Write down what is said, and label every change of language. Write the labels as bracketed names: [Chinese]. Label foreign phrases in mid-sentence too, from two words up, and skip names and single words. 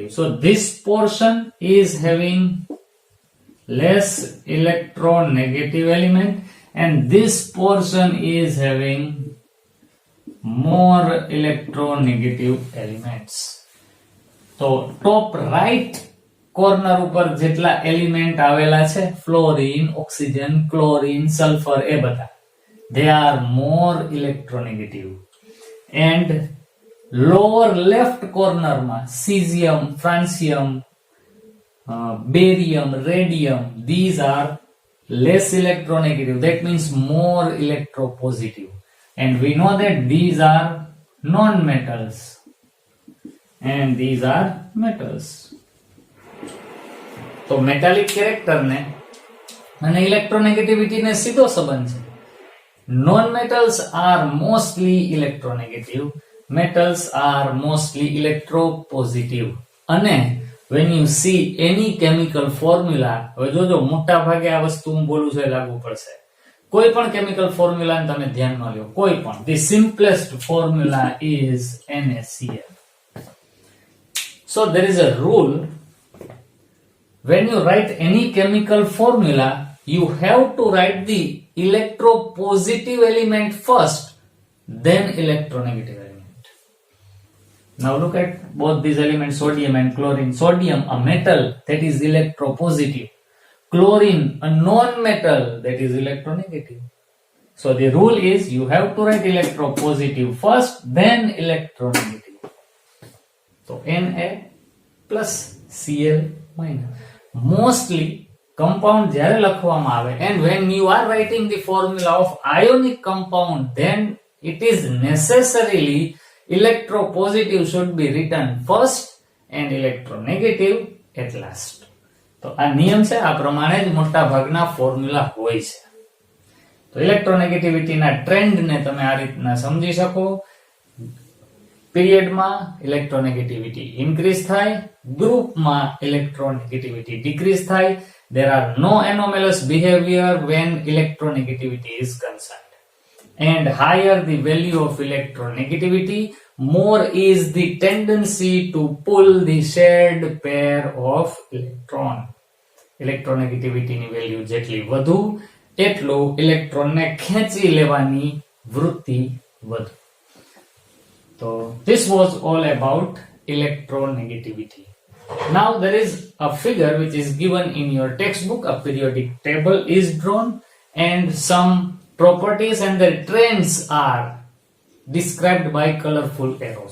[English] So this portion is having less electronegative element and this portion is having more electronegative elements. So top right corner [Gujarati] ઉપર જેટલા એલિમેન્ટ આવેલા છે ફ્લોરિન, ઓક્સિજન, [English] ક્લોરિન, સલ્ફર [Gujarati] એ બધા [English] they are more electronegative, and lower left corner માં cesium, francium, barium, radium, these are less electronegative, that means more electropositive, and we know that these are non-metals and these are metals. [Gujarati] તો મેટાલિક કેરેક્ટર ને અને ઇલેક્ટ્રોનેગેટિવિટી ને સીધો સંબંધ છે. [English] Non-metals are mostly electronegative, metals are mostly electropositive. અને when you see any chemical formula, [Gujarati] હવે જોજો મોટા ભાગે આ વસ્તુ હું બોલું છું એ લાગુ પડશે. કોઈ પણ [English] chemical formula [Gujarati] ને તમે ધ્યાનમાં લ્યો, કોઈ પણ, [English] the simplest formula is NaCl. So there is a rule, when you write any chemical formula, you have to write the electropositive element first, then electronegative element. Now look at both these elements, sodium and chlorine. Sodium, a metal, that is electropositive. Chlorine, a non-metal, that is electronegative. So the rule is you have to write electropositive first, then electronegative. So Na plus Cl minus. Mostly compound [Gujarati] જ્યારે લખવામાં આવે, [English] and when you are writing the formula of ionic compound, then it is necessarily electropositive should be written first and electronegative at last. [Gujarati] તો આ નિયમ છે, આ પ્રમાણે જ મોટા ભાગના ફોર્મ્યુલા હોય છે. તો ઇલેક્ટ્રોનેગેટિવિટીના ટ્રેન્ડ ને તમે આ રીતના સમજી શકો. પીરિયડમાં ઇલેક્ટ્રોનેગેટિવિટી ઇન્ક્રીઝ થાય, ગ્રુપમાં ઇલેક્ટ્રોનેગેટિવિટી ડિક્રીઝ થાય. [English] There are no anomalous behavior when electronegativity is concerned. And higher the value of electronegativity, more is the tendency to pull the shared pair of electron. [Gujarati] Electronegativity ની value જેટલી વધુ એટલું ઇલેક્ટ્રોન ને ખેંચી લેવાની વૃત્તિ વધુ. [English] So this was all about electronegativity. Now there is a figure which is given in your textbook. A periodic table is drawn and some properties and their trends are described by colorful arrows.